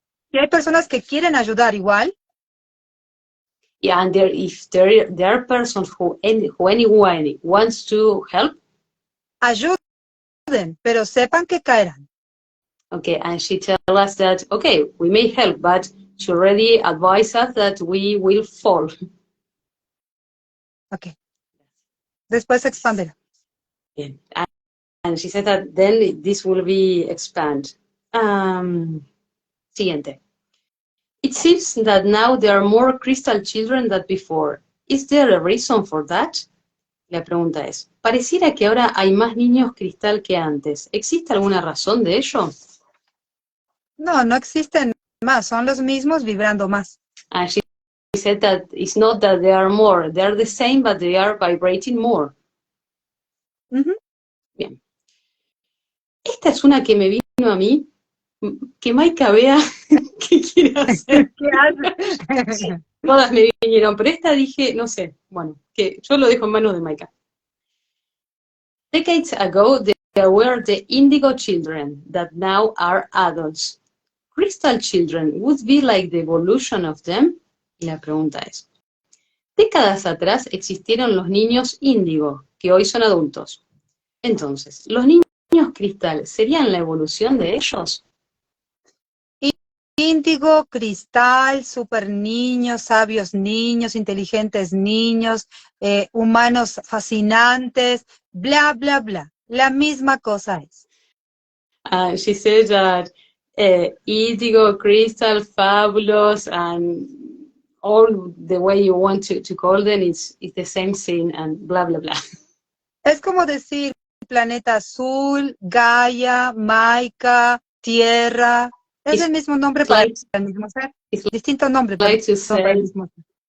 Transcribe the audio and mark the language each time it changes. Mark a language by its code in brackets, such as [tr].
[es] Si hay personas que quieren ayudar igual, [en] Yeah, and if there are persons who anyone wants to help, [es] ayuden, pero sepan que caerán. [en] okay, and she tells us that, okay, we may help, but she already advised us that we will fall. [es] Ok. Después expándela. Bien. [en] And she said that then this will be expand. [es] Siguiente. [en] It seems that now there are more crystal children than before. Is there a reason for that? [es] La pregunta es, pareciera que ahora hay más niños cristal que antes. ¿Existe alguna razón de ello? No, no existen más, son los mismos vibrando más. [en] And she said that it's not that there are more, they're the same, but they are vibrating more. Uh-huh. [es] Bien. Esta es una que me vino a mí, que Maika vea qué quiere hacer. ¿Qué hace? Todas me vinieron, pero esta dije, no sé, bueno, que yo lo dejo en manos de Maika. [en] Decades ago, there were the indigo children that now are adults. Crystal children would be like the evolution of them. [es] Y la pregunta es, décadas atrás existieron los niños índigo, que hoy son adultos. Entonces, ¿los niños cristal serían la evolución de ellos? Índigo, cristal, super niños, sabios niños, inteligentes niños, humanos fascinantes, bla, bla, bla. La misma cosa es. [en] She said that indigo, crystal, fabulous, and all the way you want to call them, it's the same thing, and bla, bla, bla. [es] Es como decir planeta azul, Gaia, Maika, Tierra. Es el mismo nombre para el mismo ser. Distinto nombre para el mismo ser.